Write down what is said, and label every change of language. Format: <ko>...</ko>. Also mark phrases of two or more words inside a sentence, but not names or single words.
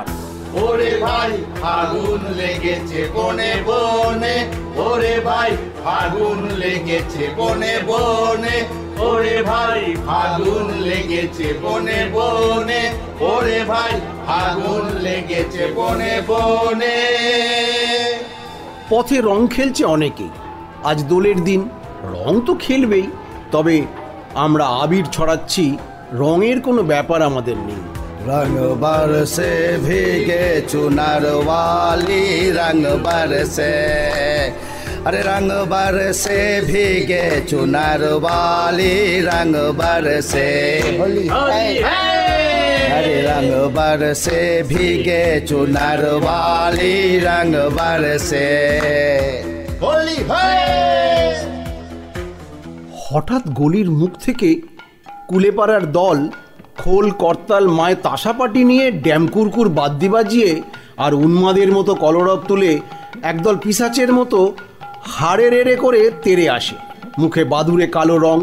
<bn>ওরে ভাই আগুন লেগেছে বনে বনে, ওরে ভাই আগুন লেগেছে বনে বনে, ওরে ভাই আগুন লেগেছে বনে বনে, ওরে ভাই আগুন লেগেছে বনে বনে। পথে রং খেলছে অনেকেই। আজ দোলের দিন, রং তো খেলবেই, তবে আমরা আবির ছড়াচ্ছি, রঙের কোনো ব্যাপার আমাদের নেই।</bn> <hi>रंग बरसे भीगे चुनर वाली, रंग बरसे, अरे रंग बरसे भीगे चुनर वाली, रंग बरसे, अरे रंग बरसे भीगे चुनर वाली, रंग बरसे, होली है।</hi> <bn>হঠাৎ গলির মুখ থেকে কুলেপাড়ার দল খোল, করতাল, মায় তাসাপাটি নিয়ে ড্যামকুরকুর বাদ্যি বাজিয়ে আর উন্মাদের মতো কলরব তুলে একদল পিশাচের মতো হাড়ে রেড়ে করে তেড়ে আসে, মুখে বাদুড়ে কালো রং।</bn>